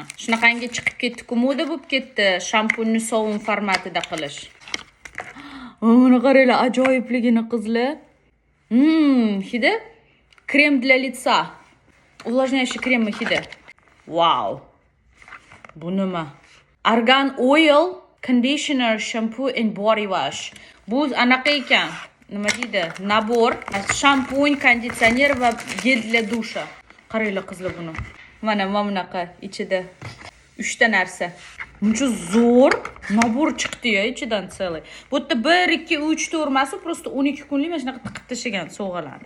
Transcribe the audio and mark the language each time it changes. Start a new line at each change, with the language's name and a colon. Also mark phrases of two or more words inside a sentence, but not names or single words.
Uzbek: Shunaqangi chiqib ketdi-ku, moda bo'lib ketdi shampunni sovun formatida qilish. Mana qaranglar, ajoyibligini qizlar. Hidi krem
Russian: для лица.
Uzbek: Увлажняющий krem hidi. Wow. Bu nima?
English: Argan oil, conditioner, shampoo and body wash.
Uzbek: Bu anaqa ekan. Nima deydi? Nabor, shampun, konditsioner va
Russian: gel для душа.
Uzbek: Qaranglar qizlar buni. Mana bunaqa ichida 3 ta narsa. Buncha zo'r nabor chiqdi-ya ichidan целый. Bu yerda 1 2 3 4 emas, просто 12 kunlik mana shunaqa tiqib tashlagan sovg'alarni.